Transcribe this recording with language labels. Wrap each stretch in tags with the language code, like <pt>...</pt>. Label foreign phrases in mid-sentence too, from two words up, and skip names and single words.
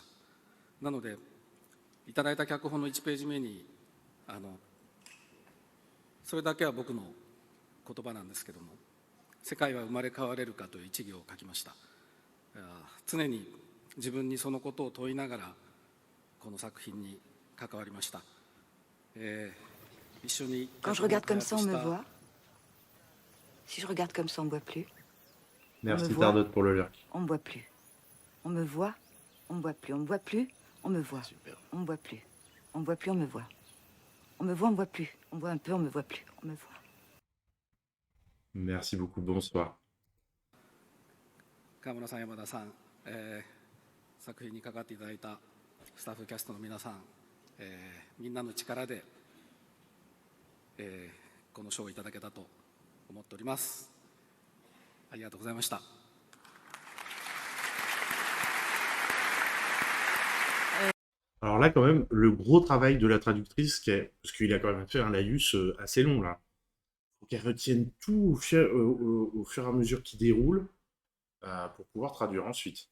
<ja>なのでいただいた脚本の1ページ目にそれだけは僕の言葉なんですけども、世界は生まれ変われるかという一行を書きました。常に自分にそのことを問いながらこの作品に関わりました。一緒に</ja> <fr>Quand je regarde comme ça, on me voit. Si je regarde comme ça, on me voit plus. Merci Tardotte pour le lurk. On me voit plus. On me voit, on me voit plus. On me voit plus, On me voit. On me voit plus. On me voit plus, on me voit. On me voit, on me voit plus. On voit un peu, on me voit plus. On me voit. Merci beaucoup, bonsoir.</fr> <ja>川村さん、山田さん、作品に関わっていただいたスタッフキャストの皆さん、みんなの力で、この賞をいただけたと思っております。ありがとうございました。</ja> <fr>Alors là, quand même, le gros travail de la traductrice, parce qu'il a quand même fait un laïus assez long, là. Il faut qu'elle retienne tout au fur et à mesure qu'il déroule pour pouvoir traduire ensuite.</fr>